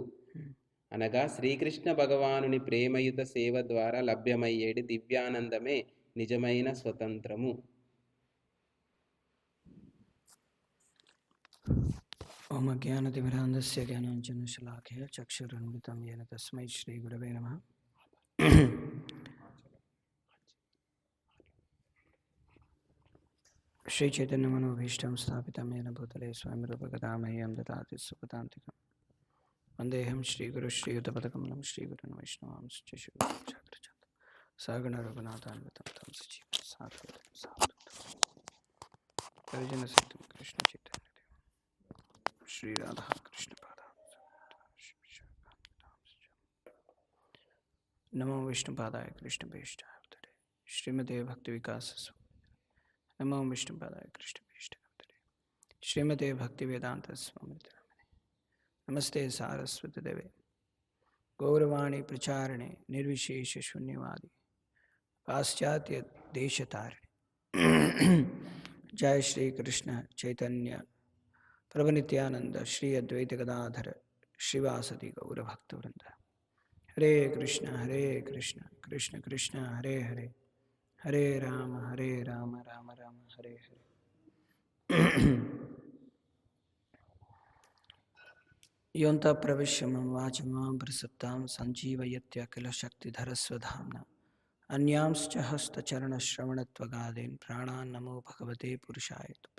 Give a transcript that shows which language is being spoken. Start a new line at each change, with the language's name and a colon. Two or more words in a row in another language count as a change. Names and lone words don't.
Telugu: అనగా శ్రీకృష్ణ భగవానుని ప్రేమయుత సేవ ద్వారా లభ్యమయ్యేది దివ్యానందమే నిజమైన స్వతంత్రము.
Sanskrit: ఓం అజ్ఞానతిమిరాంధస్య జ్ఞానాంజనశలాకయ చక్షురున్మిలితం येन తస్మై శ్రీగురవే నమః. శ్రీచైతన్యమనోభీష్టం స్థాపితం येन భూతలే స్వయం రూపకథామహ్యం దదాతి సుఖతాంతికం. వందేహం శ్రీగురు శ్రీయుతపదకమలం శ్రీగురున్ వైష్ణవాంశ్చ సాగణ రఘునాథాన్వితం తం సజీవం సాద్వైతం సావధూతం పరిజన సహితం కృష్ణ చైతన్య श्री राधा कृष्ण नमो विष्णुपादाय कृष्ण भेष्टाय श्रीमते भक्ति विकास नमो विष्णुपादाय कृष्ण भेष्टाय श्रीमते भक्ति वेदांत स्वामी नमस्ते सारस्वती देवे गौरवाणी प्रचारणे निर्विशेष शून्यवादी पाश्चात्य देशतारिणे जय श्री कृष्ण चैतन्य प्रभु नित्यानंद श्री अद्वैत गदाधर श्रीवासदि गौर भक्त वृंद. हरे कृष्ण कृष्ण कृष्ण हरे हरे हरे राम राम राम हरे हरे. योऽन्तः प्रविश्य मम वाचमां प्रसुप्तां सञ्जीवयत्य किल शक्तिधरस्वधाम्ना अन्यांश्च हस्तचरणश्रवणत्वगादीन् प्राणान् नमो भगवते पुरुषाय तुभ्यम्.